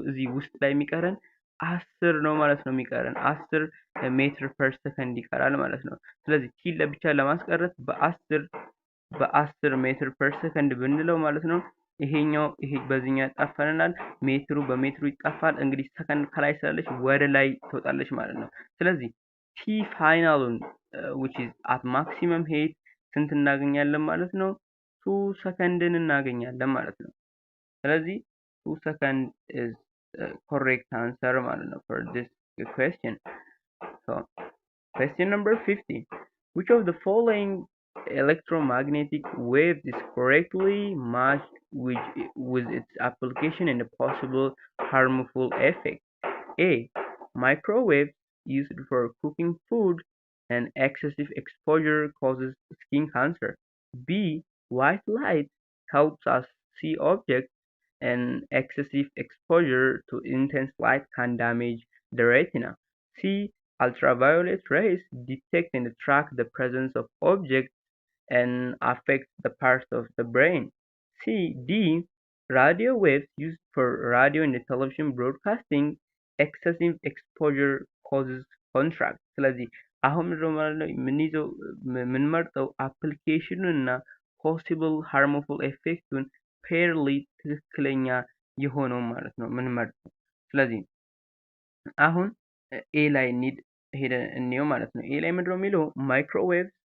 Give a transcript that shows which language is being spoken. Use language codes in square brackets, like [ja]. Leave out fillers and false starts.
[am] እዚህ ውስጥ ላይ የሚቀረን 10 ነው ማለት ነው የሚቀረን 10 ሜትር ፐር ሰከንድ ይቀራል ማለት ነው። ስለዚህ ቲ ለብቻ ለማስቀረት በ10 ሜትር ፐር ሰከንድ ብንለው ማለት ነው ይሄኛው ይሄ በዚህኛው ያጣፋልናል፣ ሜትሩ በሜትሩ ይጣፋል። እንግዲህ ሰከንድ ከላይ ስላለች ወደ ላይ ትወጣለች ማለት ነው። ስለዚህ ቲ ፋይናሉን [en] which is at maximum height [am] ስንት እናገኛለን ማለት ነው? 2 ሰከንድን እናገኛለን ማለት ነው። ስለዚህ 2 ሰከንድ [en] is correct answer [am] ማለት ነው [en] for this question. So question number 50. Which of the following electromagnetic waves is correctly matched with its application and a possible harmful effect? A. Microwaves used for cooking food and excessive exposure causes skin cancer. B. White light helps us see objects and excessive exposure to intense light can damage the retina. C. Ultraviolet rays detect and track the presence of objects and affect the parts of the brain. D. Radio waves used for radio and television broadcasting excessive exposure causes contract. [am] ስለዚህ አሁን ምንድነው ማለት ነው የምንይዘው የምንመርጠው አፕሊኬሽኑን እና ፖሲብል ሃርምፉል ኤፌክቱን ፔርሊ ትክክለኛ የሆነው ማለት ነው የምንመርጠው። ስለዚህ አሁን ኤ ላይ ሄደን እንየው ማለት ነው። ኤ ላይ ምንድነው የሚለው ማይክሮዌቭ